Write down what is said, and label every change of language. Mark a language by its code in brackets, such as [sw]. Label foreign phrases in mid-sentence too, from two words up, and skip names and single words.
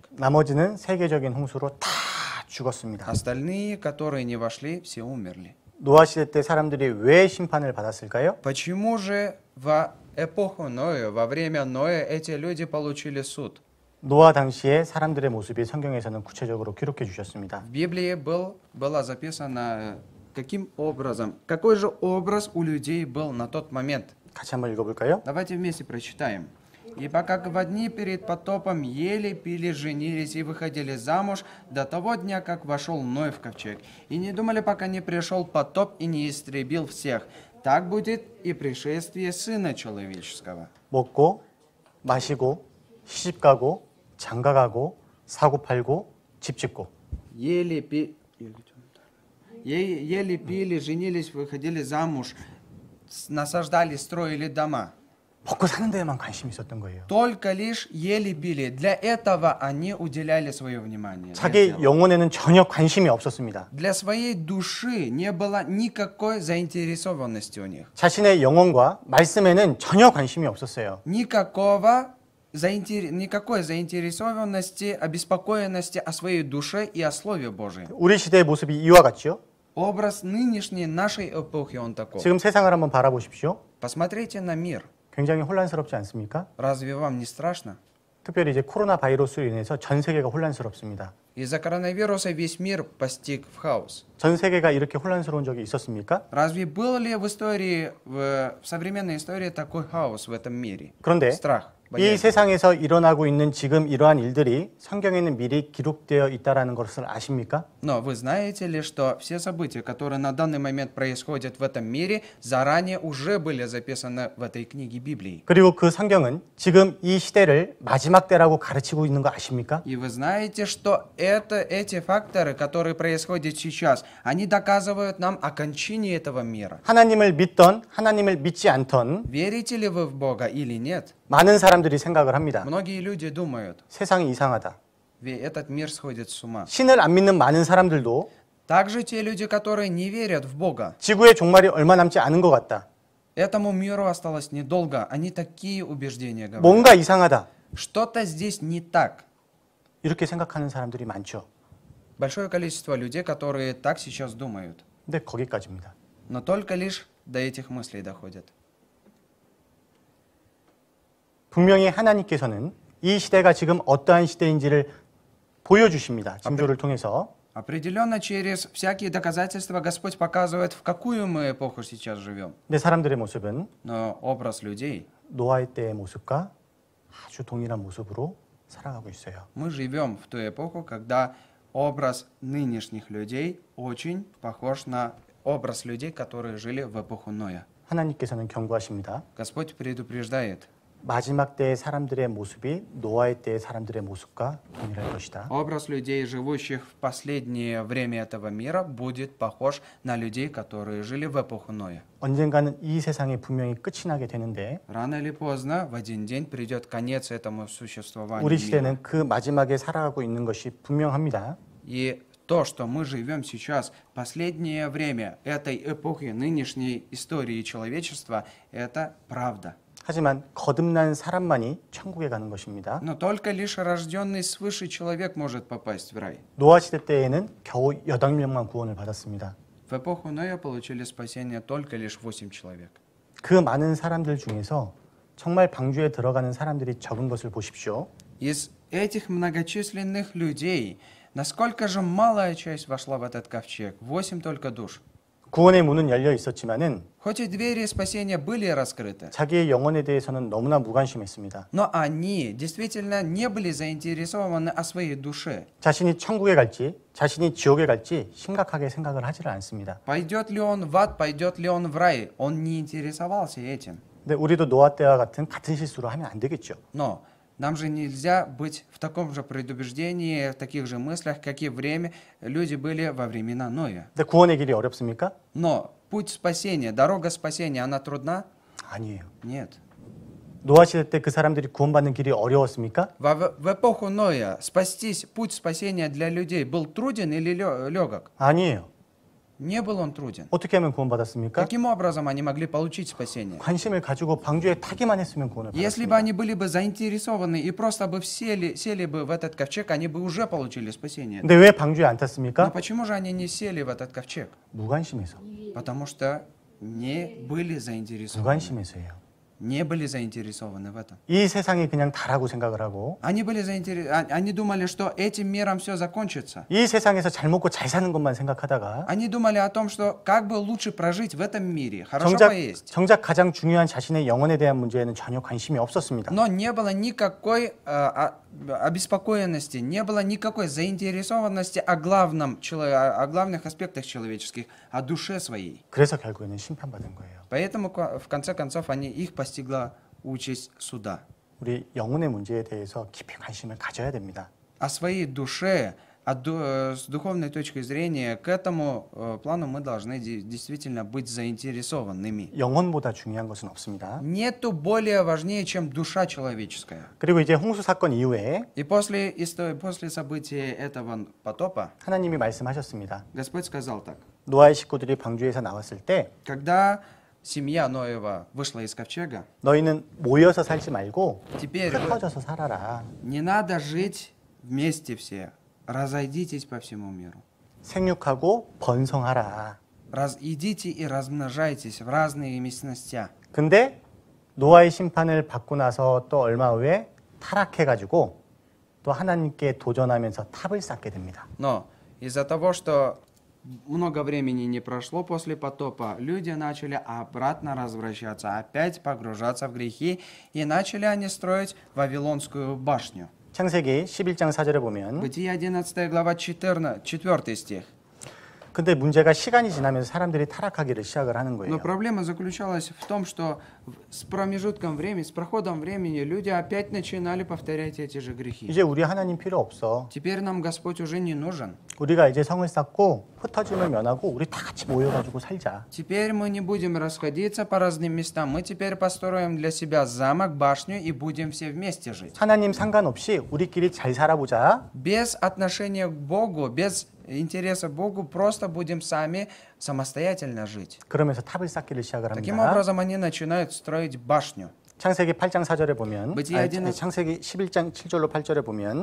[ko] 나머지는 세계적인 홍수로 다 죽었습니다. [ru] Остальные, которые не вошли, все умерли. [ko] 노아 시대 때 사람들이 왜 심판을 받았을까요? [ru] Почему же в эпоху Ноя, во время Ноя, эти люди получили суд? [ko] 노아 당시에 사람들의 모습이 성경에서는 구체적으로 기록해 주셨습니다. [ru] В Библии было записано, каким образом, какой же образ у людей был на тот момент. [ko] 같이 한번 읽어볼까요? [ru] Давайте вместе прочитаем. «Ибо как в дни перед потопом ели, пили, женились и выходили замуж до того дня, как вошел Ной в ковчег, и не думали, пока не пришел потоп и не истребил всех. Так будет и пришествие Сына Человеческого». [ko] 먹고 마시고 시집가고 장가가고 사고 팔고 집 짓고 [ru] Ели, пили, женились, выходили замуж, насаждали, строили дома. [ko] 먹고 사는 데에만 관심이 있었던 거예요. [ru] Только лишь ели, пили. Для этого они уделяли свое внимание. [ko] 자기 영혼에는 전혀 관심이 없었습니다. [ru] Для своей души не было никакой заинтересованности у них. [ko] 자신의 영혼과 말씀에는 전혀 관심이 없었어요. [ru] Никакой заинтересованности, обеспокоенности о своей душе и о Слове Божьем. [ko] 우리 시대의 모습이 이와 같죠? [ru] Образ нынешней нашей эпохи он такой. [ko] 지금 세상을 한번 바라보십시오. [ru] Посмотрите на мир. [ko] 굉장히 혼란스럽지 않습니까? [ru] Разве вам не страшно? [ko] 특별히 이제 코로나 바이러스로 인해서 전 세계가 혼란스럽습니다. [ru] Из-за коронавируса весь мир постиг в хаос. [ko] 전 세계가 이렇게 혼란스러운 적이 있었습니까? [ru] Разве был ли в истории, в современной истории такой хаос в этом мире? [ko] 그런데 [ru] Страх. [ko] 이 [ru] боязнь. [ko] 세상에서 일어나고 있는 지금 이러한 일들이 성경에는 미리 기록되어 있다라는 것을 아십니까? [ru] Но вы знаете ли, что все события, которые на данный момент происходят в этом мире, заранее уже были записаны в этой книге Библии? [ko] 그리고 그 성경은 지금 이 시대를 마지막 때라고 가르치고 있는 거 아십니까? [ru] И вы знаете, что эти факторы, которые происходят сейчас, они доказывают нам о кончине этого мира. [ko] 하나님을 믿던 하나님을 믿지 않던 [ru] Верите ли вы в Бога или нет? [ko] 많은 사람들이 생각을 합니다. [ru] Многие люди думают, [ko] 세상이 이상하다. [ru] ведь этот мир сходит с ума. [ko] 신을 안 믿는 많은 사람들도 [ru] Также те люди, которые не верят в Бога, [ko] 지구의 종말이 얼마 남지 않은 것 같다. [ru] этому миру осталось недолго. Они такие убеждения говорят. [ko] 뭔가 이상하다. [ru] Что-то здесь не так. [ko] 이렇게 생각하는 사람들이 많죠. [ru] Большое количество людей, которые так сейчас думают. [ko] 근데 거기까지입니다. [ru] Но только лишь до этих мыслей доходят. [ko] 분명히 하나님께서는 이 시대가 지금 어떠한 시대인지를 보여주십니다. 징조를 통해서. [ru] Определенно, через всякие доказательства Господь показывает, в какую мы эпоху сейчас живем. [ko] 근데 사람들의 모습은 [ru] Но образ людей, [ko] 노아의 때의 모습과 아주 동일한 모습으로 살아가고 있어요. [ru] мы живем в ту эпоху, когда образ нынешних людей очень похож на образ людей, которые жили в эпоху Ноя. [ko] 하나님께서는 경고하십니다. [ru] Господь предупреждает. [ko] 마지막 때의 사람들의 모습이 노아의 때의 사람들의 모습과 동일할 것이다. [ru] Образ людей, живущих в последнее время этого мира, будет похож на людей, которые жили в эпоху Ноя. [ko] 언젠가는 이 세상이 분명히 끝이 나게 되는데 [ru] Рано или поздно, в один день придет конец этому существованию [ko] 우리 [ru] мира. [ko] 시대는 그 마지막에 살아가고 있는 것이 분명합니다. [ru] И то, что мы живем сейчас, последнее время этой эпохи, нынешней истории человечества, это правда. [ko] 하지만 거듭난 사람만이 천국에 가는 것입니다. [ru] Но только лишь рожденный свыше человек может попасть в рай. [ko] 노아 시대 때에는 겨우 8명만 구원을 받았습니다. [ru] В эпоху Ноя получили спасение только лишь 8 человек. [ko] 그 많은 사람들 중에서 정말 방주에 들어가는 사람들이 적은 것을 보십시오. [ru] Из этих многочисленных людей, насколько же малая часть вошла в этот ковчег? 8 только душ. [ko] 구원의 문은 열려 있었지만은 [ru] Хоть и двери спасения были раскрыты, [ko] 자기의 영혼에 대해서는 너무나 무관심했습니다. [ru] но они действительно не были заинтересованы о своей душе. [ko] 자신이 천국에 갈지, 자신이 지옥에 갈지 심각하게 생각을 하지를 않습니다. [ru] Пойдет ли он в ад, пойдет ли он в рай, он не интересовался этим. [ko] 근데 우리도 노아 때와 같은 실수를 하면 안 되겠죠. [ru] Но нам же нельзя быть в таком же предубеждении, в таких же мыслях, какие время люди были во времена Ноя. [ko] 근데 구원의 길이 어렵습니까? [ru] Но путь спасения, дорога спасения, она трудна? [ko] 아니에요. [ru] Нет. [ko] 노아 시대 때 그 사람들이 구원받는 길이 어려웠습니까? [ru] В эпоху Ноя спастись, путь спасения для людей был труден или легок? [ko] 아니에요. [ru] Не был он труден. [ko] 어떻게 하면 구원받았습니까? [ru] Каким образом они могли получить спасение? [ko] 관심을 가지고 방주에 타기만 했으면 구원을 [ru] Если бы [ko] 받았습니다. [ru] они были бы заинтересованы и просто бы сели бы в этот ковчег, они бы уже получили спасение. [ko] 근데 왜 방주에 안 [ru] Но [ko] 탔습니까? [ru] почему же они не сели в этот ковчег? [ko] 무관심해서. [ru] Потому что не были заинтересованы. [ko] 무관심해서예요. [ru] Не были заинтересованы в этом. [ko] 이 세상이 그냥 다라고 생각을 하고 [ru] Они думали, что этим миром все закончится. [ko] 이 세상에서 잘 먹고 잘 사는 것만 생각하다가 [ru] Они думали о том, что как бы лучше прожить в этом мире, хорошо [ko] 정작, [ru] поесть. [ko] 정작 가장 중요한 자신의 영혼에 대한 문제에는 전혀 관심이 없었습니다. [ru] Но не было никакой обеспокоенности, не было никакой заинтересованности о о главных аспектах человеческих, о душе своей. [ko] 그래서 결국에는 심판받은 거예요. [ru] Поэтому, в конце концов, их постигла участь суда. [ko] 우리 영혼의 문제에 대해서 깊이 관심을 가져야 됩니다. [ru] О своей душе, с духовной точки зрения, к этому плану мы должны действительно быть заинтересованными. [ko] 영혼보다 중요한 것은 없습니다. [ru] Нету более важнее, чем душа человеческая. [ko] 그리고 이제 홍수 사건 이후에 [ru] И после события этого потопа, [ko] 하나님이 말씀하셨습니다. [ru] Господь сказал так. [ko] 노아의 식구들이 방주에서 나왔을 때 [ru] Когда семья Ноева вышла из ковчега, [ko] 너희는 모여서 살지 말고 [ru] теперь [ko] 흩어져서 살아라. [ru] не надо жить вместе все. Разойдитесь по всему миру. [ko] 생육하고 번성하라. [ru] Идите и размножайтесь в разные местности. [ko] 근데 노아의 심판을 받고 나서 또 얼마 후에 타락해가지고 또 하나님께 도전하면서 탑을 쌓게 됩니다. [ru] Но из-за того, что много времени не прошло после потопа, люди начали обратно возвращаться, опять погружаться в грехи, и начали они строить Вавилонскую башню. [ko] 창세기 11장 4절에 보면 [ru] Бытие 11 глава 4 стих. [ko] 근데 문제가 시간이 지나면서 사람들이 타락하기를 시작을 하는 [ru] Но [ko] 거예요. [ru] проблема заключалась в том, что с промежутком времени, с проходом времени люди опять начинали повторять эти же грехи. [ko] 이제 우리 하나님 필요 없어. [ru] Теперь нам Господь уже не нужен. [ko] 우리가 이제 성을 쌓고 흩어짐을 면하고 우리 다 같이 모여가지고 살자. [ru] Теперь мы не будем расходиться по разным местам. Мы теперь построим для себя замок, башню и будем все вместе жить. [ko] 하나님 상관없이 우리끼리 잘 살아보자. [ru] Без отношения к Богу, без интереса к Богу, просто будем сами самостоятельно жить. [ko] 그러면서 탑을 쌓기를 시작을 [ru] Таким [ko] 합니다. [ru] образом, они начинают строить башню. [ko] 창세기 8장 4절에 보면 [ru] Бытие 11. [ko] 창세기 11장 7절로 8절에 보면